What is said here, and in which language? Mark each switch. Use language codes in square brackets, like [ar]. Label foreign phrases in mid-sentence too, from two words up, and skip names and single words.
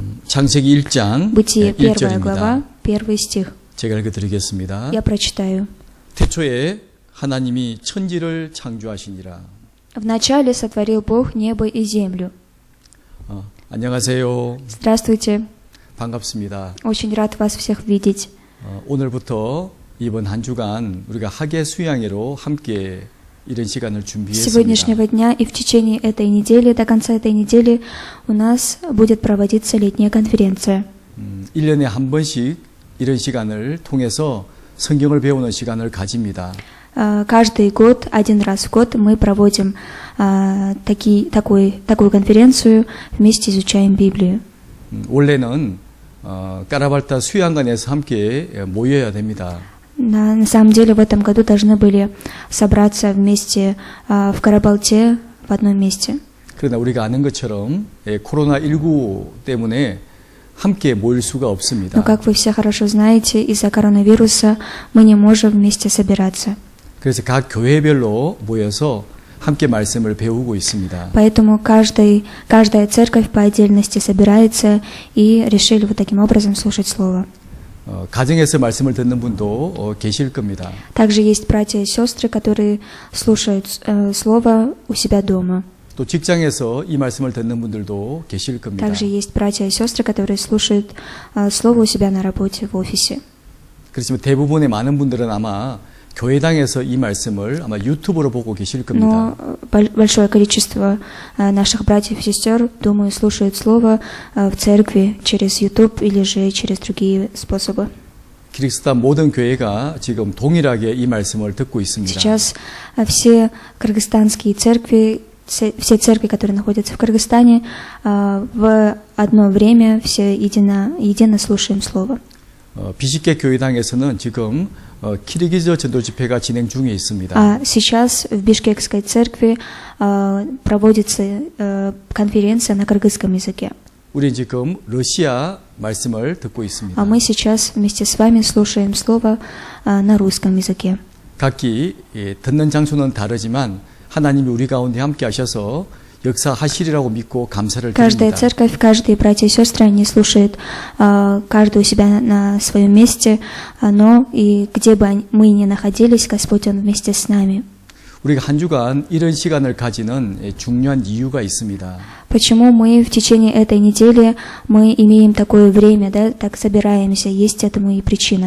[ko] 창세기 1장 [ru] Бытие, 1 [ko] 1절입니다. [ru] глава, 1 стих. [ko] 제가 읽어드리겠습니다. [ru] Я прочитаю. [ko] 태초에 하나님이 천지를 창조하시니라. [ru] Вначале сотворил Бог небо и землю. [ko] 안녕하세요. [ru] Здравствуйте. [ko] 반갑습니다. [ru] Очень рад вас всех видеть. [ko] 오늘부터 이번 한 주간 우리가 학예 수양회로 함께 이런 시간을 [ru] С [ko] 준비했습니다. [ru] сегодняшнего дня и в течение этой недели, до конца этой недели, у нас будет проводиться летняя конференция. [ko] 1년에 한 번씩 이런 시간을 통해서 성경을 배우는 시간을 가집니다. [ru] Каждый год, один раз в год, мы проводим такую конференцию, вместе изучаем Библию. [ko] 원래는 까라발타 수양관에서 함께 모여야 됩니다. [ru] На самом деле в этом году должны были собраться вместе в Карабалте в одном месте. [ko] 그러나 우리가 아는 것처럼 코로나19 때문에 함께 모일 수가 없습니다. [ru] Но, как вы все хорошо знаете, из-за коронавируса мы не можем вместе собираться. [ko] 그래서 각 교회별로 모여서 함께 말씀을 배우고 있습니다. [ru] Поэтому каждая церковь по отдельности собирается и решили вот таким образом слушать Слово. [ko] 가정에서 말씀을 듣는 분도 계실 겁니다. [ru] Также есть братья и сестры, которые слушают Слово у себя дома. [ko] 또 직장에서 이 말씀을 듣는 분들도 계실 겁니다. [ru] Также есть братья и сестры, которые слушают Слово у себя на работе, в офисе. [ko] 그렇지만 대부분의 많은 분들은 아마 교회당에서 이 말씀을 아마 유튜브로 보고 계실 겁니다. [ru] Но большое количество наших братьев и сестер, думаю, слушают Слово в церкви через YouTube или же через другие способы. [ko] 키르기스탄 모든 교회가 지금 동일하게 이 말씀을 듣고 있습니다. [ru] Сейчас все кыргызстанские церкви, все церкви, которые находятся в Кыргызстане, в одно время все едино слушаем Слово. [ko] 비식계 교회당에서는 지금 키르기즈 전도 집회가 진행 중에 있습니다. [ru] А сейчас в Бишкекской церкви проводится конференция на кыргызском языке. [ko] 우리 지금 러시아 말씀을 듣고 있습니다. [ru] А мы сейчас вместе с вами слушаем Слово на русском языке. [ko] 각기 듣는 장소는 다르지만 하나님이 우리 가운데 함께 하셔서 역사하시리라고 믿고 감사를 [ru] Каждая [ko] 드립니다. [ru] церковь, каждые братья и сестры, они слушают каждый у себя на своем месте, но и где бы мы ни находились, Господь, Он вместе с нами. [ko] 우리가 한 주간 이런 시간을 가지는 중요한 이유가 있습니다. [ru] Почему мы в течение этой недели мы имеем такое время, да, так собираемся, есть этому и причина.